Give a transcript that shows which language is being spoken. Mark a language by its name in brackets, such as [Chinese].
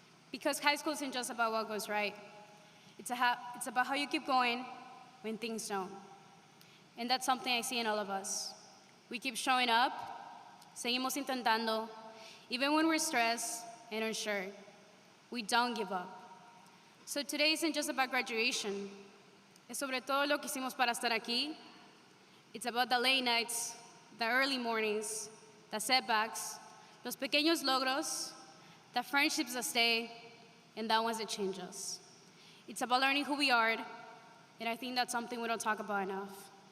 [English] Because high school isn't just about what goes right. It's about how you keep going when things don't. And that's something I see in all of us. We keep showing up, [Spanish] seguimos intentando, [English] even when we're stressed and unsure. We don't give up. So today isn't just about graduation. [Spanish] Es sobre todo lo que hicimos para estar aquí. [English] It's about the late nights, the early mornings, the setbacks, [Spanish] los pequeños logros, [English] the friendships that stay, and the ones that change us. It's about learning who we are, and I think that's something we don't talk about enough.